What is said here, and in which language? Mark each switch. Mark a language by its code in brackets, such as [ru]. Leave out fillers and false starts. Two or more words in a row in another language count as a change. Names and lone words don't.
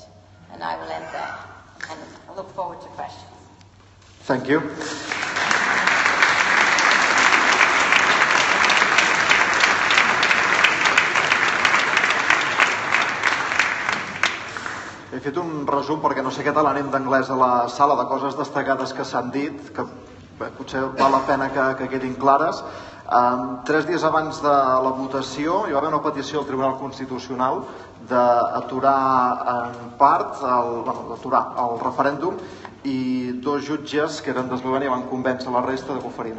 [en] And I will end there. And I look forward to questions. Thank you. [ca] He fet un resum, perquè no sé què tal anem d'anglès a la sala, de coses destacades que s'han dit, que potser val la pena que quedin clares. 3 dies abans de la votació hi va haver una petició al Tribunal Constitucional d'aturar en part, d'aturar el referèndum, i 2 jutges que eren d'Eslovènia van convèncer la resta de que ho farien.